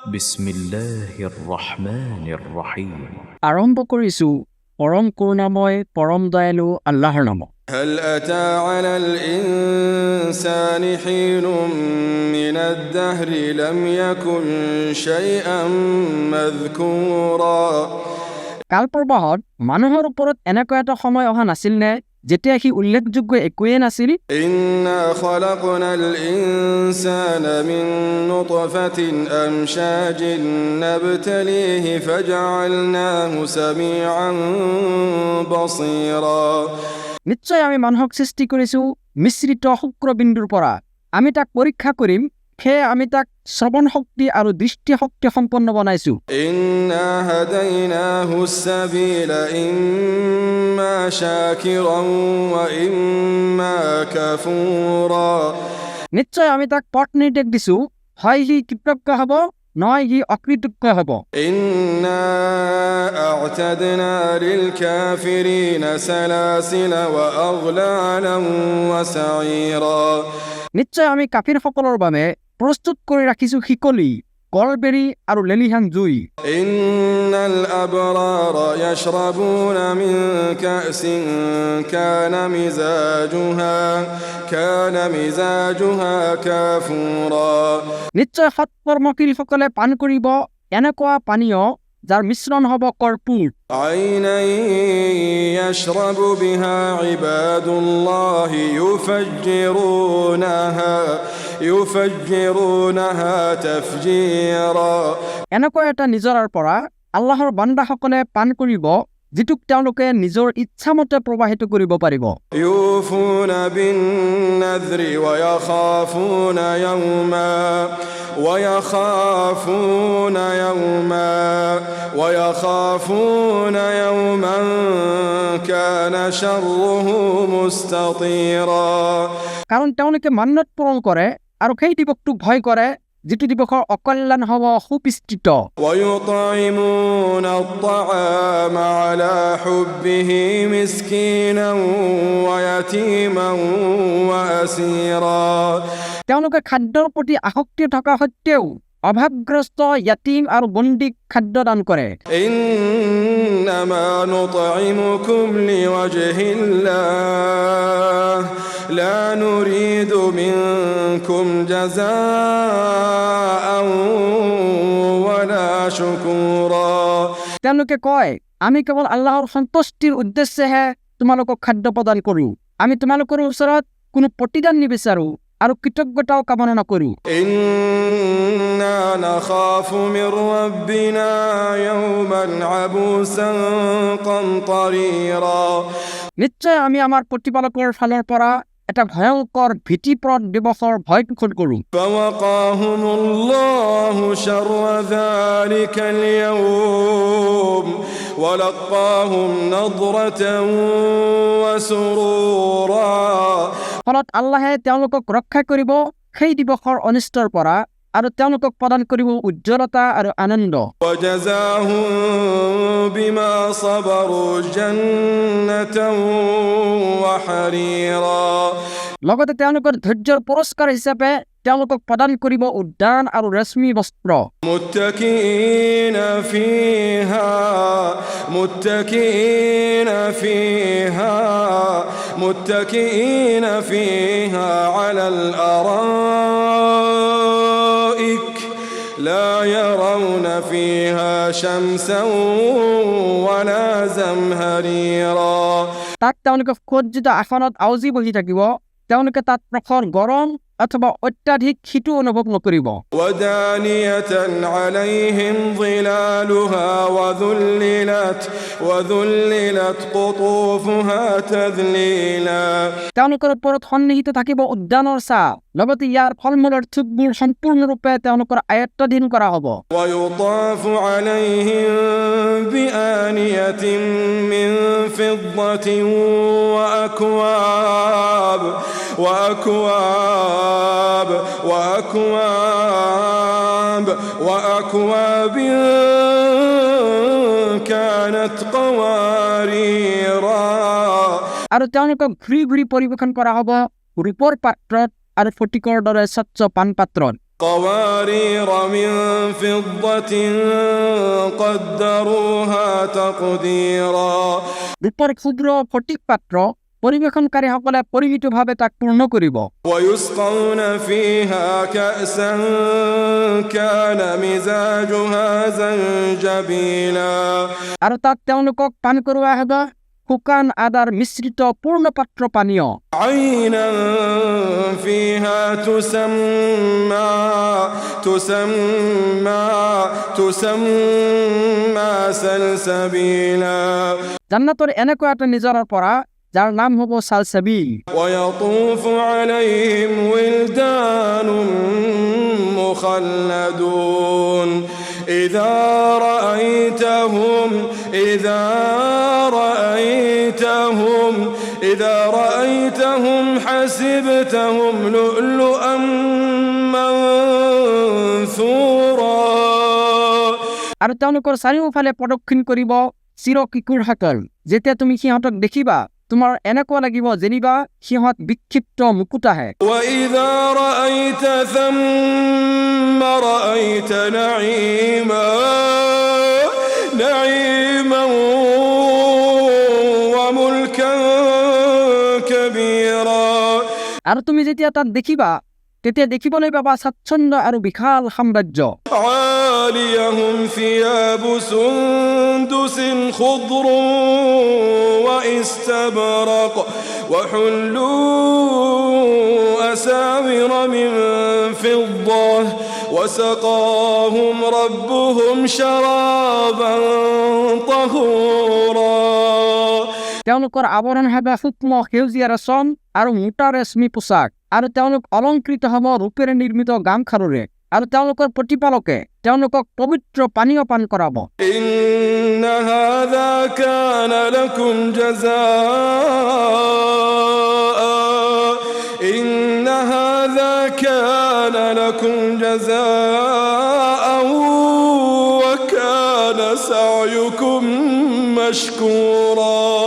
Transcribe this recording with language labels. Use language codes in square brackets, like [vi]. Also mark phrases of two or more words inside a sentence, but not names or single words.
[ar] بسم الله الرحمن الرحيم. [as] আৰম্ভ কৰিছোঁ পৰম কৰুণাময় পৰম দয়ালু আল্লাহৰ নামত। [ar] هل أتى على الإنسان حين من الدهر لم يكن شيئا مذكورا [as] কালপ্ৰবাহত মানুহৰ ওপৰত এনেকুৱা এটা সময় অহা নাছিল নে যেতিয়া সি উল্লেখযোগ্য একোৱেই নাছিল? [ar] إنا خلقنا الإنسان من نطفة أمشاج نبتليه فجعلناه سميعا بصيرا [as] নিশ্চয় আমি মানুহক সৃষ্টি কৰিছোঁ মিশ্ৰিত শুক্ৰবিন্দুৰ পৰা। আমি তাক পৰীক্ষা কৰিম, সেয়ে আমি তাক শ্ৰৱণ শক্তি আৰু দৃষ্টি শক্তি সম্পন্ন বনাইছোঁ। [ar] إنا هديناه السبيل إما شاكرا وإما كفورا [as] নিশ্চয় আমি তাক পথ নিৰ্দেশ দিছোঁ, হয় সি কৃতজ্ঞ হ'ব, নহয় সি অকৃতজ্ঞ হ'ব। [ar] إنا أعتدنا للكافرين سلاسل وأغلالا وسعيرا [as] নিশ্চয় আমি কাফিৰসকলৰ বাবে প্ৰস্তুত কৰি ৰাখিছোঁ শিকলি, কলবেৰী আৰু লেলিহান জুই। [ar] إن الأبرار يشربون من كأس كان مزاجها كافورا [as] নিশ্চয় সৎকৰ্মশীলসকলে পান কৰিব এনেকুৱা পানীয় যাৰ মিশ্ৰণ হ'ব কৰ্পূৰ। [ar] عينا يشرب بها عباد الله يفجرونها تفجيرا [as] এনেকুৱা এটা নিজৰাৰ পৰা আল্লাহৰ বান্দাসকলে পান কৰিব যিটোক তেওঁলোকে নিজৰ ইচ্ছামতে প্ৰবাহিত কৰিব পাৰিব। [ar] يوفون بالنذر ويخافون يوما كان شره مستطيرا [as] কাৰণ তেওঁলোকে মান্নত পূৰণ কৰে আৰু সেই দিৱসটোক ভয় কৰে যিটো দিৱসৰ অকল্যাণ হ'ব সুবিস্তৃত। [ar] ويطعمون الطعام على حبه مسكينا ويتيما وأسيرا [as] তেওঁলোকে খাদ্যৰ প্ৰতি আসক্তি থকা সত্ত্বেও অভাৱগ্ৰস্ত য়াতীম আৰু বন্দীক খাদ্য দান কৰে। [ar] إنما نطعمكم لوجه الله لا نريد منكم جزاء ولا شكورا [as] তেওঁলোকে কয়, আমি কেৱল আল্লাহৰ সন্তুষ্টিৰ উদ্দেশ্যেহে তোমালোকক খাদ্য প্ৰদান কৰোঁ, আমি তোমালোকৰ ওচৰত কোনো প্ৰতিদান নিবিচাৰোঁ আৰু কৃতজ্ঞতাও কামনা নকৰোঁ। [ar] إنا نخاف من ربنا يوما عبوسا قمطريرا [as] নিশ্চয় আমি আমাৰ প্ৰতিপালকৰ ফালৰ পৰা এটা ভয়ংকৰ ভীতিপ্ৰদ দিৱসৰ ভয় পোষণ কৰোঁ। [ar] فوقاهم الله شر ذلك اليوم ولقاهم نضرة وسرورا [as] ফলত আল্লাহে তেওঁলোকক ৰক্ষা কৰিব সেই দিৱসৰ অনিষ্টৰ পৰা আৰু তেওঁলোকক প্ৰদান কৰিব উজ্জ্বলতা আৰু আনন্দ। [ar] وجزاهم بما صبروا جنة وحريرا [as] লগতে তেওঁলোকৰ ধৈৰ্যৰ পুৰস্কাৰ হিচাপে তেওঁলোকক প্ৰদান কৰিব উদ্যান আৰু ৰেশমী বস্ত্ৰ। [ar] متكئين فيها على الأرائك لا يرون فيها شمسا ولا زمهريرا [as] তাত তেওঁলোকে সজ্জিত আসনত আউজি বহি থাকিব, তেওঁলোকে তাত প্ৰখৰ গৰম অথবা অত্যাধিক শীতো অনুভৱ নকৰিব। [ar] ودانية عليهم ظلالها وذللت قطوفها تذليلا [as] তেওঁলোকৰ ওপৰত সন্নিহিত থাকিব উদ্যানৰ ছাঁ, লগতে ইয়াৰ ফল মূলৰ থোকবোৰ সম্পূৰ্ণৰূপে তেওঁলোকৰ আয়ত্তাধীন কৰা হ'ব। [ar] ويطاف عليهم بآنية من فضة وأكواب كانت قواريرا [as] আৰু তেওঁলোকক ঘূৰি ঘূৰি পৰিৱেশন কৰা হ'ব ৰূপৰ পাত্ৰত আৰু ফটিকৰ দৰে স্বচ্ছ পাণ পাত্ৰত। [ar] قوارير من فضة قدروها تقديرا [as] রূপৰ ক্ষুদ্ৰ ফটিক পাত্ৰ পৰিবেশনকাৰীসকলে পৰিমিতভাৱে তাক পূৰ্ণ কৰিব [ar] ويسقون فيها كأسا كان مزاجها زنجبيلا [as] আৰু তাত তেওঁলোকক পান কৰোৱা হ'ব শুকান আদাৰ মিশ্ৰিত পূৰ্ণ পাত্ৰ পানীয় [ar] عينا فيها تسمى سلسبيلا [as] জান্নাতৰ এনেকুৱা এটা নিজৰাৰ পৰা যাৰ নাম হ'ব সালসাবিল [ar] ويطوف عليهم ولدان مخلدون إذا رأيتهم حسبتهم لؤلؤا منثورا [as] আৰু তেওঁলোকৰ চাৰিওফালে প্ৰদক্ষিণ কৰিব চিৰ কিশোৰসকল যেতিয়া তুমি সিহঁতক দেখিবা তোমাৰ এনেকুৱা লাগিব যেনিবা সিহঁত বিক্ষিপ্ত মুকুট আহে [ar] وإذا رأيت ثم رأيت نعيما وملكا كبيرا [as] আৰু তুমি যেতিয়া তাত দেখিবা তেতিয়া দেখিবলৈ পাবা স্বাচ্ছন্দ্য আৰু বিশাল সাম্ৰাজ্য [ar] عاليهم ثياب سندس خضر واستبرق وحلوا أساور من فضة وسقاهم ربهم شرابا طهورا [as] তেওঁলোকৰ আৱৰণ হ'ব সূক্ষ্ম সেউজীয়া ৰেচম আৰু মোটা ৰেচমী পোছাক আৰু তেওঁলোক অলংকৃত হ'ব ৰূপেৰে নিৰ্মিত গামখাৰুৰে আৰু তেওঁলোকৰ প্ৰতিপালকে তেওঁলোকক পবিত্ৰ পানীয় পান কৰাব [ar] إن هذا كان لكم جزاء وكان سعيكم مشكورا